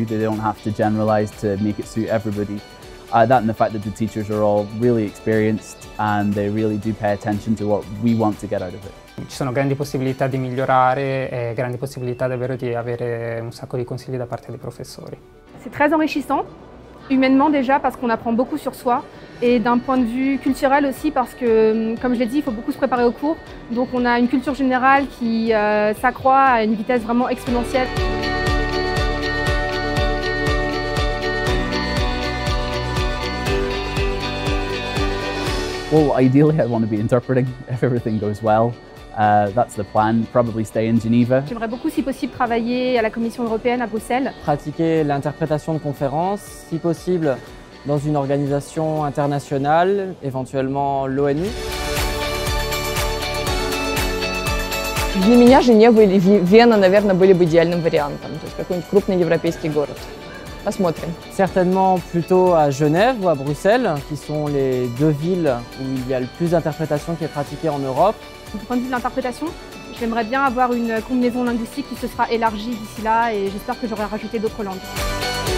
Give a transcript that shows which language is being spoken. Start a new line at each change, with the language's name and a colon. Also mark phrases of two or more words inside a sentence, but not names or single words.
English: They don't have to generalise to make it suit everybody. That and the fact that the teachers are all really experienced and they really do pay attention to what we want to get out of it.
Italian: Ci sono grandi possibilità di migliorare e grandi possibilità davvero di avere un sacco di consigli da parte dei professori.
French: C'est très enrichissant, humainement déjà parce qu'on apprend beaucoup sur soi et d'un point de vue culturel aussi parce que, comme je l'ai dit, il faut beaucoup se préparer aux cours. Donc on a une culture générale qui s'accroît à une vitesse vraiment exponentielle.
English: Well, ideally I want to be interpreting if everything goes well. That's the plan, probably stay in Geneva.
French: J'aimerais beaucoup, si possible, travailler à la Commission européenne à Bruxelles. Pratiquer l'interprétation de conférences, si possible dans une organisation internationale, éventuellement l'ONU.
Russian: Для меня Женева или Вена, наверное, были бы идеальным вариантом, то есть какой-нибудь крупный европейский город. Посмотрим.
French: Certainement plutôt à Genève ou à Bruxelles, qui sont les deux villes où il y a le plus d'interprétation qui est pratiquée en Europe. Du point de vue de l'interprétation, j'aimerais bien avoir une combinaison linguistique qui se sera élargie d'ici là et j'espère que j'aurai rajouté d'autres langues.